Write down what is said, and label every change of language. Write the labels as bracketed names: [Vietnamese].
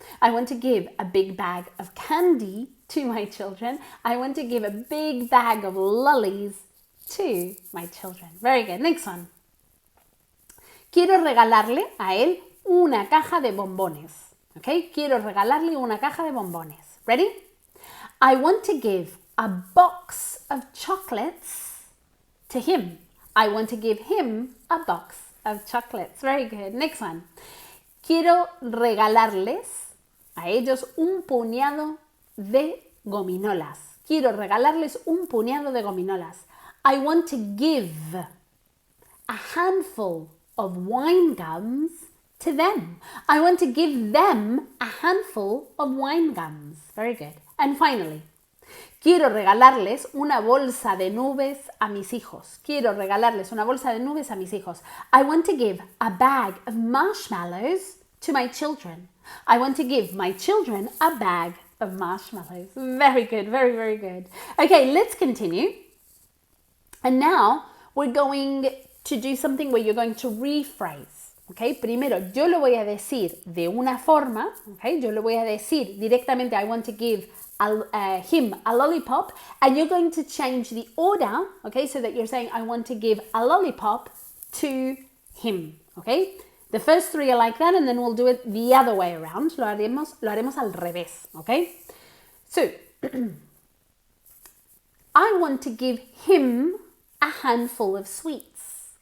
[English] I want to give a big bag of candy to my children. I want to give a big bag of lollies to my children. Very good. Next one. [Spanish] Quiero regalarle a él una caja de bombones. Okay? Quiero regalarle una caja de bombones. [English] Ready? I want to give a box of chocolates to him. I want to give him a box of chocolates. Very good. Next one. [Spanish] Quiero regalarles a ellos un puñado de gominolas. Quiero regalarles un puñado de gominolas. [English] I want to give a handful of wine gums to them. I want to give them a handful of wine gums. Very good. And finally, quiero regalarles una bolsa de nubes a mis hijos. [Spanish] Quiero regalarles una bolsa de nubes a mis hijos. [English] I want to give a bag of marshmallows to my children. I want to give my children a bag of marshmallows. Very good, very, very good. Okay, let's continue. And now we're going to do something where you're going to rephrase. [Spanish] Okay, primero yo lo voy a decir de una forma. Okay, yo lo voy a decir directamente. [English] I want to give him a lollipop, and you're going to change the order. Okay, so that you're saying I want to give a lollipop to him. Okay, the first three are like that, and then we'll do it the other way around. Lo haremos al revés. Okay, so I want to give him a handful of sweets.